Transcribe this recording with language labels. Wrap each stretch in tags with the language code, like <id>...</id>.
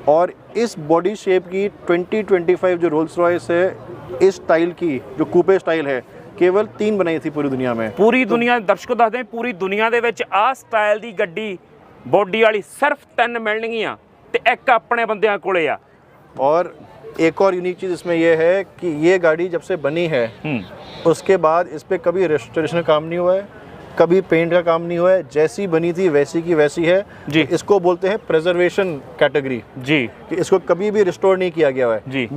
<hi>और इस body shape की 2025 जो रोल्स रॉयस है, इस स्टाइल की जो कूपे स्टाइल है, केवल 3 बनाई थी पूरी दुनिया में। पूरी दुनिया, दर्शकों</hi> <pa>ਦੱਸ ਦੇं,</pa> <hi>पूरी दुनिया</hi> <pa>ਦੇ ਵਿੱਚ ਆ ਸਟਾਈਲ ਦੀ ਗੱਡੀ ਬੋਡੀ ਵਾਲੀ ਸਿਰਫ 3 ਮਿਲਣਗੀਆਂ ਤੇ ਇੱਕ ਆਪਣੇ ਬੰਦਿਆਂ ਕੋਲੇ ਆ।</pa> <hi>और एक और यूनिक चीज़ इसमें यह है कि ये गाड़ी जब से बनी है उसके बाद इस पर कभी रेस्टोरेशन काम नहीं हुआ है, कभी पेंट का काम नहीं हुआ है, जैसी बनी थी वैसी की वैसी है जी। इसको बोलते हैं प्रिजर्वेशन कैटेगरी जी, कि इसको कभी भी रिस्टोर नहीं किया गया है जी।</hi>